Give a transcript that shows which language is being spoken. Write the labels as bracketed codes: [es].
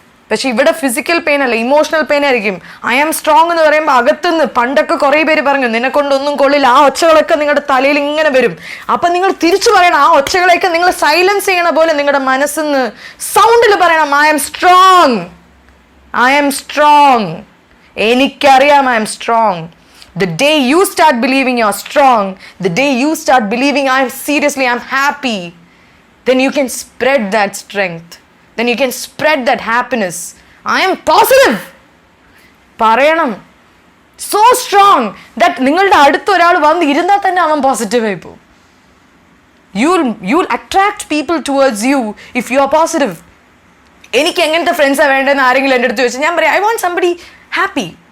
[ml] പക്ഷെ ഇവിടെ physical pain അല്ല, ഇമോഷണൽ പെയിൻ ആയിരിക്കും. [en] I am strong [ml] എന്ന് പറയുമ്പോൾ അകത്തുനിന്ന് പണ്ടൊക്കെ കുറേ പേര് പറഞ്ഞു നിന്നെക്കൊണ്ടൊന്നും കൊള്ളില്ല. ആ ഒച്ചകളൊക്കെ നിങ്ങളുടെ തലയിൽ ഇങ്ങനെ വരും. അപ്പം നിങ്ങൾ തിരിച്ചു പറയണം. ആ ഒച്ചകളെയൊക്കെ നിങ്ങൾ സൈലൻസ് ചെയ്യണ പോലെ നിങ്ങളുടെ മനസ്സിന്ന് സൗണ്ടിൽ പറയണം [en] I am strong, I am strong. എനിക്കറിയാം I am strong. The day you start believing you're strong, the day you start believing I'm happy, then you can spread that strength. Then you can spread that happiness. I am positive. പറയണം. So strong that [ml] നിങ്ങളുടെ അടുത്ത് ഒരാൾ വന്ന് ഇരുന്നാൽ തന്നെ അവൻ positive ആയി പോകും. [en] You'll attract people towards you if you are positive. [ml] എനിക്ക് എങ്ങനത്തെ ഫ്രണ്ട്സാണ് വേണ്ടതെന്ന് ആരെങ്കിലും എൻ്റെ അടുത്ത് ചോദിച്ചാൽ ഞാൻ പറയാം [en] I want somebody happy.